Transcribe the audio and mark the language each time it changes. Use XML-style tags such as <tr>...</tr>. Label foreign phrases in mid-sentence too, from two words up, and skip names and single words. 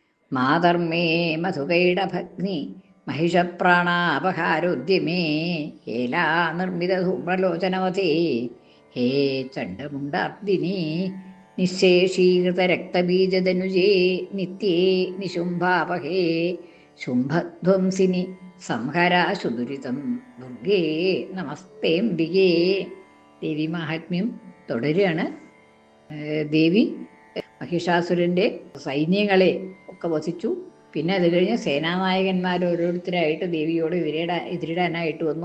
<sa>മാതർമേ മധുകൈടഭഗ്നി महिषप्राणापहारोद्यमे हेला निर्मितधूम्रलोचनवते हे चण्डमुण्डार्दिनि निःशेषीकृतरक्तबीजदनुजे नित्ये निशुम्भापहे ശുംഭധ്വംസിനി സംഹരാശുദുരിതം ദുർഗേ നമസ്തേംബികേ.</sa> <ml>ദേവി മാഹാത്മ്യം തുടരുകയാണ്. ദേവി മഹിഷാസുരൻ്റെ സൈന്യങ്ങളെ ഒക്കെ വസിച്ചു. പിന്നെ അത് കഴിഞ്ഞ് സേനാനായകന്മാർ ഓരോരുത്തരായിട്ട് ദേവിയോട് എതിരിടാനായിട്ട് വന്നു.</ml>